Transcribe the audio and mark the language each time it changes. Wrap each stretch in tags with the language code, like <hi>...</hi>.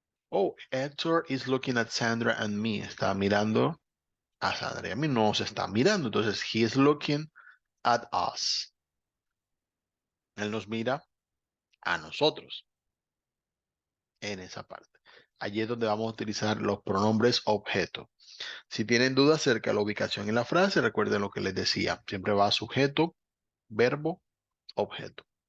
<en>Oh, Hector is looking at Sandra and me.</en> <es>Está mirando a Sandra y a mí. No se está mirando.</es> <en>Entonces, he is looking at us.</en> <es>Él nos mira a nosotros en esa parte. Allí es donde vamos a utilizar los pronombres objeto. Si tienen dudas acerca de la ubicación en la frase, recuerden lo que les decía. Siempre va sujeto, verbo, objeto.</es>